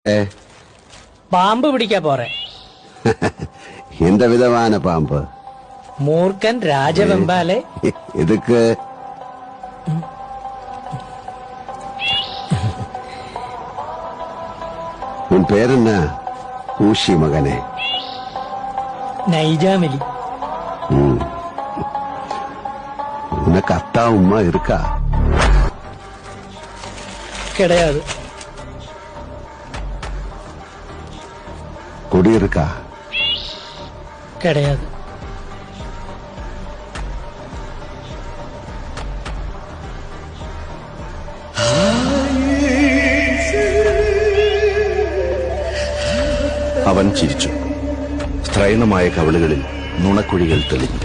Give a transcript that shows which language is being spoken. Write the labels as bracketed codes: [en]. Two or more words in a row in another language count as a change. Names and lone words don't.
[ml] പാമ്പ് പിടിക്കാ പോറെ. [ta] இந்த விதமான பாம்பு [ml] മൂർഖൻ രാജവെമ്പാലെ [ta] இதுக்கு உன் பேர் என்ன? ஊசி மகனே. നൈജാമലി. உனக்கு அத்தா உம்மா இருக்கா? கிடையாது. குடி இருக்கா? கிடையாது. [ml] അവൻ ചിരിച്ചു. സ്ത്രൈണമായ കവിളുകളിൽ നുണക്കുഴികൾ തെളിഞ്ഞു.